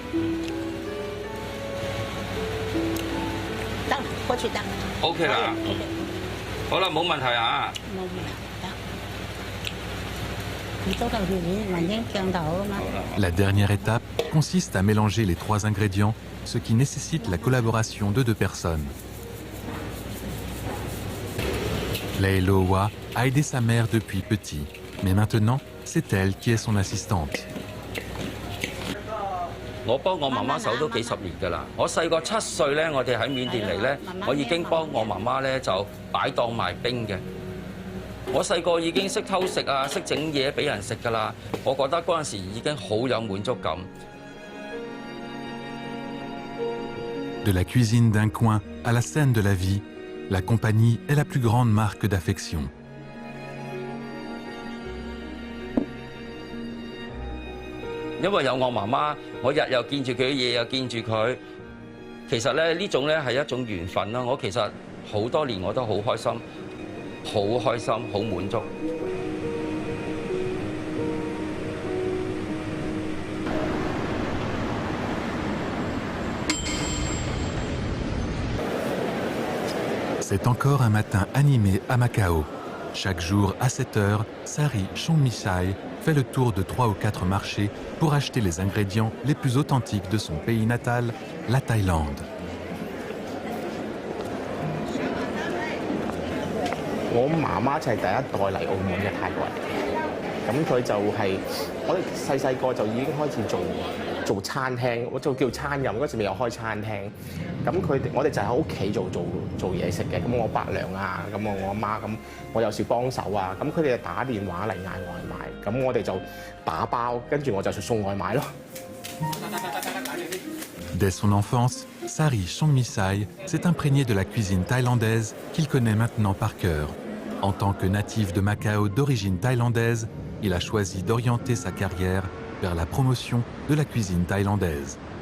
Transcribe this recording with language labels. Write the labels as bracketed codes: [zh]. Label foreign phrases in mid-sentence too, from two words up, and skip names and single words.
[yue] 得，過去得。 OK 啦，好啦，冇問題啊。冇問題，得。你都係雲英醬頭啊嘛。 [fr] La dernière étape consiste à mélanger les 3 ingrédients, ce qui nécessite la collaboration de 2 personnes. Leiloa a aidé sa mère depuis petit, mais maintenant, c'est elle qui est son assistante. [yue] 我幫我媽媽手都幾10年㗎啦。我細個7歲咧，我哋喺緬甸嚟咧，我已經幫我媽媽咧就擺檔賣冰嘅。我細個已經識偷食啊，識整嘢俾人食㗎啦。我覺得嗰陣時已經好有滿足感。 [fr] De la cuisine d'un coin à la scène de la vie, la compagnie est la plus grande marque d'affection. [yue] 因為有我媽媽，我日又見住佢，夜又見住佢。其實咧呢種咧係一種緣分啦。我其實好多年我都好開心，好開心，好滿足。 [fr] C'est encore un matin animé à Macao. Chaque jour à 7 heures, Sari Chongmisai fait le tour de 3 ou 4 marchés pour acheter les ingrédients les plus authentiques de son pays natal, la Thaïlande. [yue] 我媽媽就係第一代嚟澳門嘅泰國人，咁佢就係我哋細個就已經開始做餐廳，我叫餐飲嗰時未有開餐廳，咁我哋就喺屋企做嘢食嘅，咁我伯娘啊，咁我阿媽，咁我有時幫手啊，咁佢哋就打電話嚟嗌外賣，咁我哋就打包，跟住我就送外賣咯。 [fr] Dès son enfance, Sari Chongmisai s'est imprégné de la cuisine thaïlandaise qu'il connaît maintenant par cœur. En tant que natif de Macao d'origine thaïlandaise, il a choisi d'orienter sa carrière vers la promotion de la cuisine thaïlandaise.